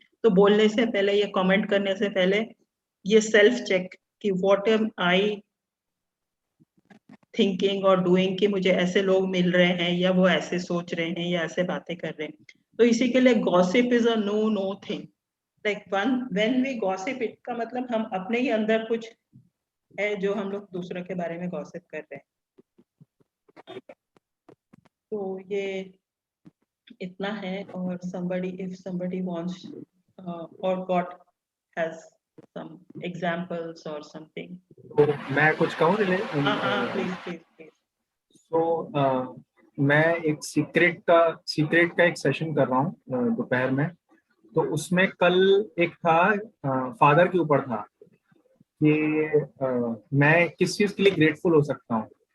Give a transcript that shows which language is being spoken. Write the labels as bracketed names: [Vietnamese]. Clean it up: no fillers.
[Hindi] तो बोलने से पहले या कमेंट करने से पहले ये सेल्फ चेक कि [English] what am I thinking और doing, [Hindi] कि मुझे ऐसे लोग मिल रहे हैं या वो ऐसे सोच रहे हैं या ऐसे बातें कर रहे हैं। तो इसी के लिए [English] Gossip is a nothing. Like when we gossip, it [Hindi] का मतलब हम अपने ही अंदर कुछ है जो हम लोग दूसरों के बारे में गॉसिप कर रहे हैं। तो ये इतना है। [English] और if somebody wants or God has some examples or something, [Hindi] तो मैं कुछ कहूँ प्लीज प्लीज प्लीज। तो मैं एक सीक्रेट का एक सेशन कर रहा हूँ दोपहर में। तो उसमें कल एक था फादर के ऊपर था कि मैं किस चीज के लिए ग्रेटफुल हो सकता हूँ।